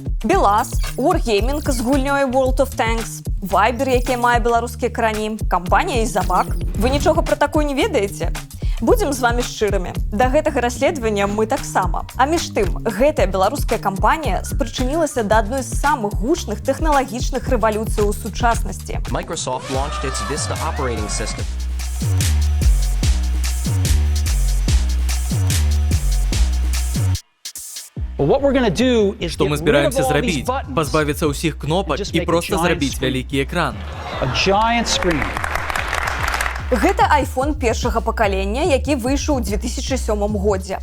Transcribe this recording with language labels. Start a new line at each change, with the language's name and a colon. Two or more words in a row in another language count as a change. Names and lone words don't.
Belarusian: Белаз, Wargaming з гульнёй World of Tanks, Viber, які мае беларускія карані, кампанія Ізавак. Вы нічога пра такое не ведаеце? Будзем з вами шчырымі. Да гэтага расследавання мы таксама. А між тым, гэтая беларуская кампанія спрычынілася да адной з самых гучных тэхналагічных рэвалюцый у сучаснасці.
English: Microsoft launched its Vista operating system.
Belarusian: Што мы збіраемся зрабіць? Пазбавіцца ўсіх кнопак і проста зрабіць вялікі экран. Гэта iPhone першага пакалення, які выйшаў у 2007 годзе.